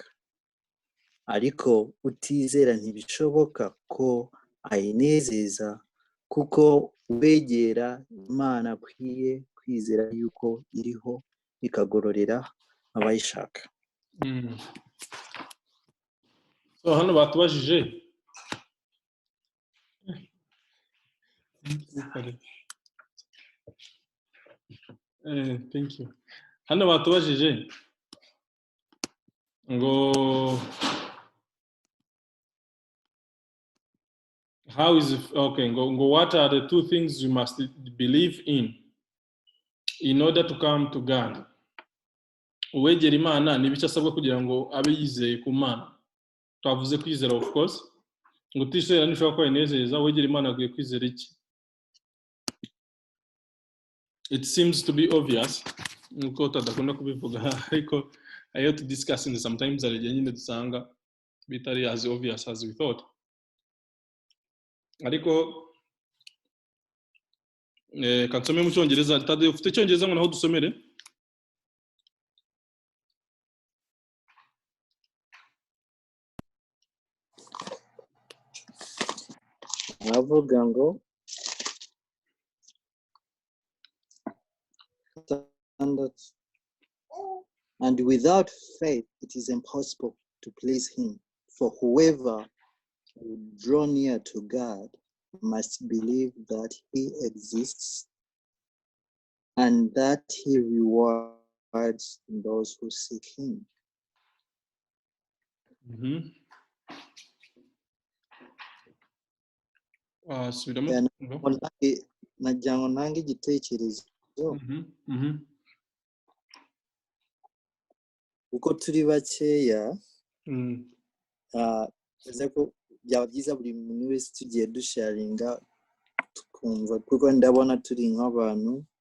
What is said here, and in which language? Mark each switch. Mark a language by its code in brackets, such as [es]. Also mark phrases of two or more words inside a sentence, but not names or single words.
[rw] Ariko utizera ntibishoboka ko ayinezeza kuko uwegera Imana akwiye kwizera yuko iriho ikagororera abayishaka. So hano batubajije [en] thank you. [rw] Hano batubajije ngo [en] how is it, okay, ngo what are the two things you must believe in order to come to God? [rw] Uwegera Imana ni biki asabwa kugira ngo abe yizeye ku Mana? Twavuze kwizera, [en] of course. [rw] Ngo utizera nishobora ko ayinezeza, uwegera Imana agiye kwizera iki? [en] It seems to be obvious [rw] nuko tadakunda kubivuga, ariko ayo [en] to discussing sometimes [rw] ari nyine dusanga bitari [en] as obvious as we thought. [rw] Ariko kansome mu Cyongereza, Tade ufite Cyongereza ngo naho dusomere? Avuga ngo [en] and without faith it is impossible to please him, for whoever would draw near to God must believe that he exists and that he rewards those who seek him. [rw] Nagira ngo ntange igitekerezo uko turi bakeya, ko byaba byiza buri muntu wese tugiye dusharinga tukumva, kuko ndabona turi nk'abantu